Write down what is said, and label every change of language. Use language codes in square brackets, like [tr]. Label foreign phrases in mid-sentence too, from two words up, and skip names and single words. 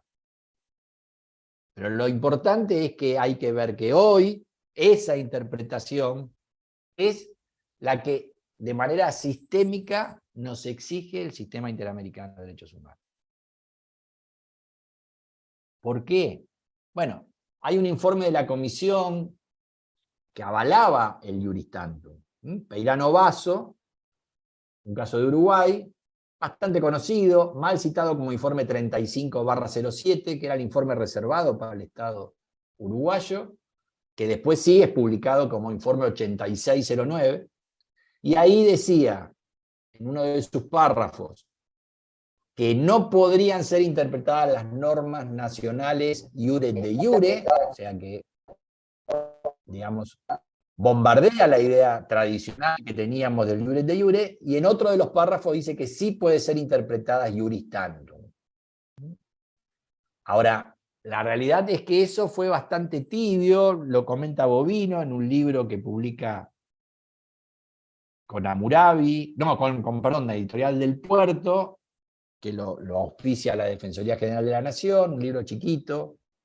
[es] Pero lo importante es que hay que ver que hoy esa interpretación es la que de manera sistémica nos exige el sistema interamericano de derechos humanos. ¿Por qué? Bueno, hay un informe de la Comisión que avalaba el [la] iuris tantum. [es] Peirano Basso, un caso de Uruguay, bastante conocido, mal citado como informe 35/07, que era el informe reservado para el Estado uruguayo, que después sí es publicado como informe 8609, y ahí decía, en uno de sus párrafos, que no podrían ser interpretadas las normas nacionales [la] iure de iure, [es] o sea que, digamos, bombardea la idea tradicional que teníamos del [la] iure de iure, [es] y en otro de los párrafos dice que sí puede ser interpretada [la] iuris tantum. [es] Ahora, la realidad es que eso fue bastante tibio, lo comenta Bovino en un libro que publica con Hammurabi, no, perdón, la editorial del Puerto, que lo auspicia la Defensoría General de la Nación, un libro chiquito.